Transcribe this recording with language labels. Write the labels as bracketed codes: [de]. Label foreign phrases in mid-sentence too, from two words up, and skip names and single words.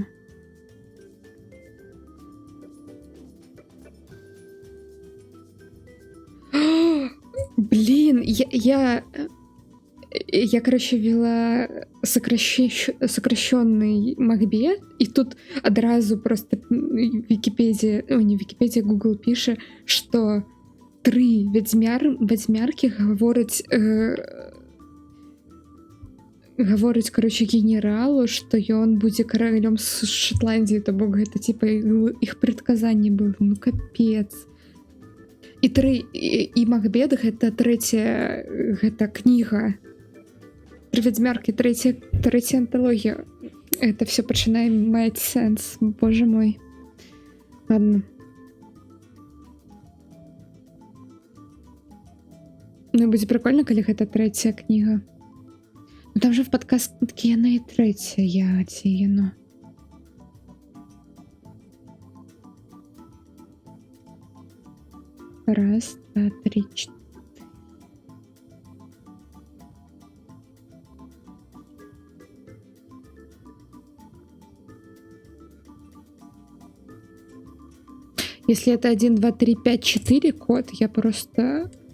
[ru] Блин, я короче, вела сокращенный Макбет, и тут одразу просто Википедия, не Википедия, Google пишет, что 3 ведьмярки говорить, короче, генералу, что [be] ён будзе каралём з Шотландии, то бок гэта [ru] типа их [be] предказанне было. [ru] Ну капец. [be] І Макбет гэта трэцяя гэта кніга. 3 ведьмярки, трэцяя антологія. [ru] Это все [be] пачынае маць сэнс. [ru] Боже мой. Ладно. [be] Ну будзе прикольно, калі гэта трэцяя кніга. [ru] Ну там же в [be] падказке яна і трэцяя, ці яно. [ru] Раз, два, три, 4. Если это 1, 2, 3, 5, 4 код, я просто...